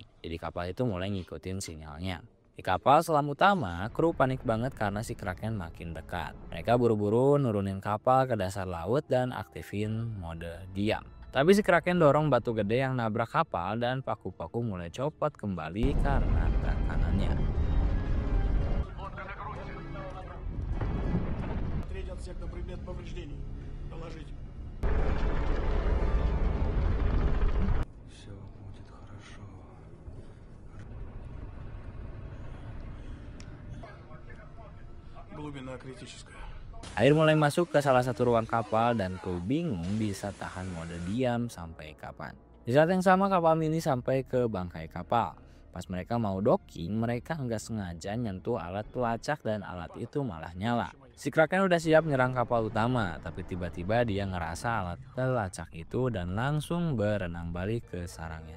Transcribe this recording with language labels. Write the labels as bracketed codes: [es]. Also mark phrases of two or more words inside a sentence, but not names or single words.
[id] Jadi kapal itu mulai ngikutin sinyalnya. Di kapal selam utama, kru panik banget karena si Kraken makin dekat. Mereka buru-buru nurunin kapal ke dasar laut dan aktifin mode diam. Tapi si Kraken dorong batu gede yang nabrak kapal dan paku-paku mulai copot kembali karena tekanannya. [ru] Третий отсек на предмет повреждений. Доложить. Все будет хорошо. Глубина критическая. [id] Air mulai masuk ke salah satu ruang kapal dan kru bingung bisa tahan mode diam sampai kapan. Di saat yang sama kapal mini sampai ke bangkai kapal. Pas mereka mau docking, mereka nggak sengaja nyentuh alat pelacak dan alat itu malah nyala. Si Kraken udah siap nyerang kapal utama, tapi tiba-tiba dia ngerasa alat pelacak itu dan langsung berenang balik ke sarangnya.